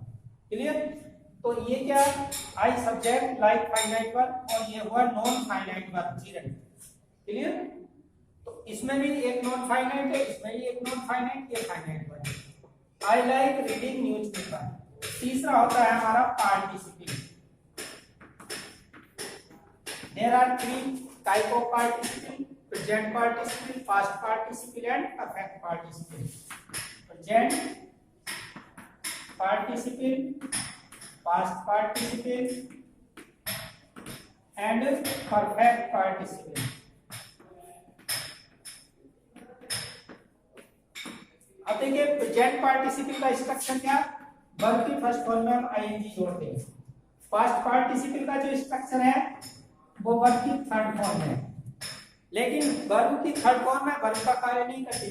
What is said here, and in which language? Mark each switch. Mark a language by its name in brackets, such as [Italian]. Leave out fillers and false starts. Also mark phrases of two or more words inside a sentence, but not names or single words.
[Hindi] क्लियर? तो ये क्या? [English] I subject like finite verb [Hindi] और ये हुआ [English] non finite verb gerund. [Hindi] क्लियर? तो इसमें भी एक [English] non finite [Hindi] है, इसमें भी एक [English] non finite, [Hindi] ये [English] finite verb. I like reading newspaper. [Hindi] तीसरा होता है हमारा पार्टिसिपल. [English] There are three type of participle: present participle, past participle and perfect participle. Present participle, past participle and perfect participle. [Hindi] अब देखिए [English] present participle [Hindi] का स्ट्रक्चर क्या? वर्ब की [English] first form [Hindi] में हम ING जोड़ते हैं. [English] past participle [Hindi] का जो स्ट्रक्चर है वो वर्ब की [English] third form [Hindi] है, लेकिन वर्ब की [English] third form [Hindi] में वर्ब का कार्य नहीं करती.